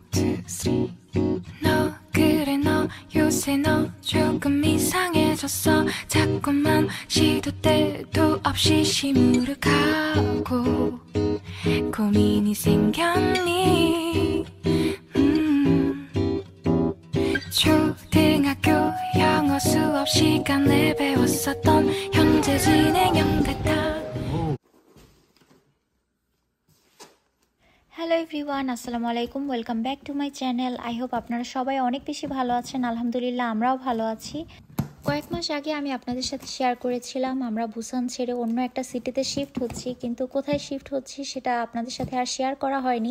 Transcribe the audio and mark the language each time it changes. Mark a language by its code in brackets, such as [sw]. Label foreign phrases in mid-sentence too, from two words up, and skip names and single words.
[en] two, three. [ko] 너 그래 너 요새 너 조금 이상해졌어. 자꾸만 시도 때도 없이 시무룩하고 고민이 생겼니. 초등학교 영어 수업 시간에 배웠었던 현재 진행형 같아. [en] Hello everyone, [ar] السلام عليكم. [en] Welcome back to my channel. I hope [bn] আপনারা সবাই অনেক বেশি ভালো আছেন। আলহামদুলিল্লাহ আমরাও ভালো আছি। কয়েক মাস আগে আমি আপনাদের সাথে শেয়ার করেছিলাম আমরা বুসান ছেড়ে অন্য একটা সিটিতে শিফট হচ্ছি, কিন্তু কোথায় শিফট হচ্ছি সেটা আপনাদের সাথে আর শেয়ার করা হয়নি।